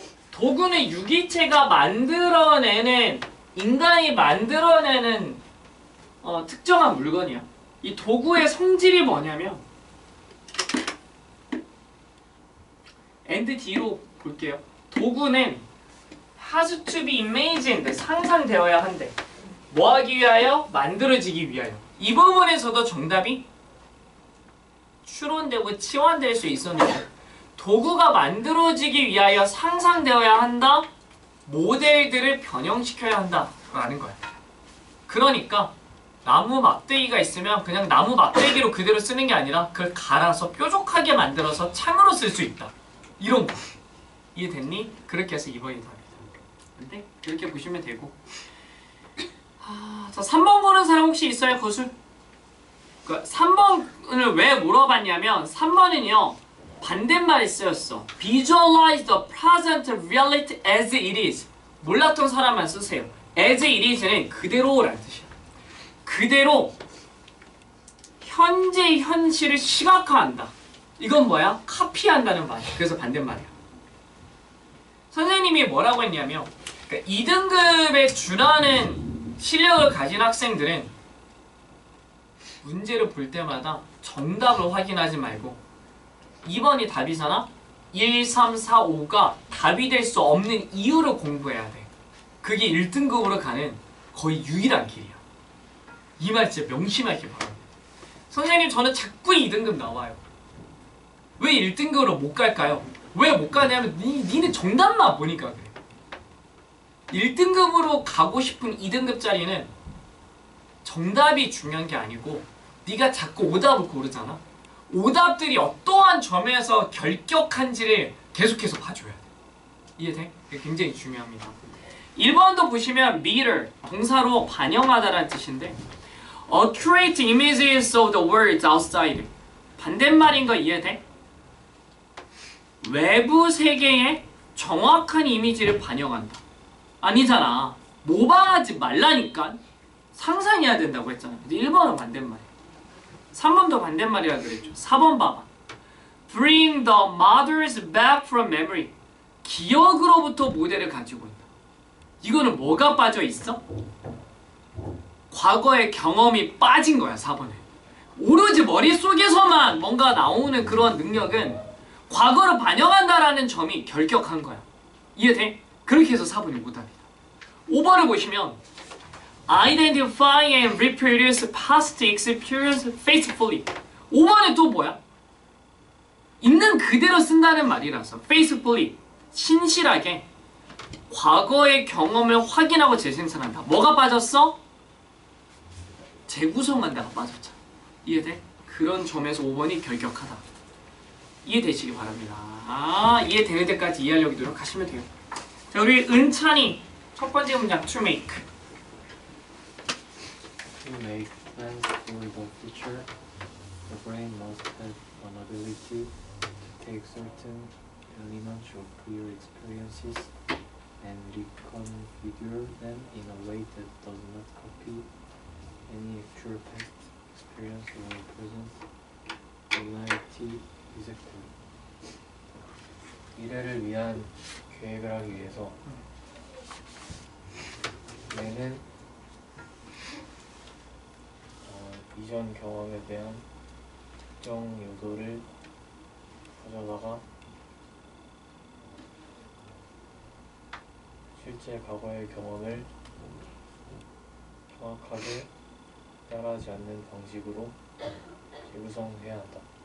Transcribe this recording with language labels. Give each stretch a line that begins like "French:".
Korean: 도구는 유기체가 만들어내는 인간이 만들어내는 특정한 물건이야. 이 도구의 성질이 뭐냐면 and D로 볼게요. 도구는
English: has to be imagined,
Korean: 상상되어야 한대. 뭐 하기 위하여? 만들어지기 위하여. 이 부분에서도 정답이 추론되고 치환될 수 있었는데 도구가 만들어지기 위하여 상상되어야 한다. 모델들을 변형시켜야 한다 라는 거야. 그러니까 나무 막대기가 있으면 그냥 나무 막대기로 그대로 쓰는 게 아니라 그걸 갈아서 뾰족하게 만들어서 창으로 쓸 수 있다. 이런 거. 이해됐니? 그렇게 해서 2번이 답이다. 근데 이렇게 보시면 되고. 자, 3번 보는 사람 혹시 있어요? 거술? 3번을 왜 물어봤냐면 3번은요 반대말이 쓰였어.
English: Visualize the present reality as it is.
Korean: 몰랐던 사람만 쓰세요.
English: As it is는
Korean: 그대로라는 뜻이야. 그대로 현재 현실을 시각화한다. 이건 뭐야? 카피한다는 말이야. 그래서 반대말이야. 선생님이 뭐라고 했냐면 그러니까 2등급에 준하는 실력을 가진 학생들은 문제를 볼 때마다 정답을 확인하지 말고 2번이 답이잖아? 1, 3, 4, 5가 답이 될 수 없는 이유를 공부해야 돼. 그게 1등급으로 가는 거의 유일한 길이야. 이 말 진짜 명심하기 바랍니다. 선생님 저는 자꾸 2등급 나와요. 왜 1등급으로 못 갈까요? 왜 못 가냐면 니네 정답만 보니까 그래. 1등급으로 가고 싶은 2등급짜리는 정답이 중요한 게 아니고 네가 자꾸 오답을 고르잖아. 오답들이 어떠한 점에서 결격한지를 계속해서 봐줘야 돼. 이해돼? 이게 굉장히 중요합니다. 1번도 보시면
English: mirror,
Korean: 동사로 반영하다라는 뜻인데
English: accurate images of the world outside.
Korean: 반대말인 거 이해돼? 외부 세계에 정확한 이미지를 반영한다. 아니잖아. 모방하지 말라니까. 상상해야 된다고 했잖아. 근데 1번은 반대말이야. 3번도 반대말이라 그랬죠. 4번 봐봐.
English: Bring the models back from memory.
Korean: 기억으로부터 모델을 가지고 있다. 이거는 뭐가 빠져 있어? 과거의 경험이 빠진 거야. 4번에. 오로지 머릿속에서만 뭔가 나오는 그런 능력은 과거를 반영한다라는 점이 결격한 거야. 이해돼? 그렇게 해서 4번이 오답이다. 5번을 보시면
English: Identify and reproduce past experience faithfully.
Korean: 5번에 또 뭐야? 있는 그대로 쓴다는 말이라서 faithfully, 신실하게 과거의 경험을 확인하고 재생산한다. 뭐가 빠졌어? 재구성한다가 빠졌잖아. 이해돼? 그런 점에서 5번이 결격하다. 이해되시기 바랍니다. 이해되는 데까지 이해하려고 노력하시면 돼요. 자, 우리 은찬이 첫 번째 문장
English: to make. To make plans for the future, the brain must have an ability to take certain elements of prior experiences and reconfigure them in a way that does not copy any actual past experience or present reality exactly.
Korean: 미래를 위한 계획을 하기 위해서 뇌는 이전 경험에 대한 특정 요소를 가져다가 실제 과거의 경험을 정확하게 따라하지 않는 방식으로 재구성해야 한다.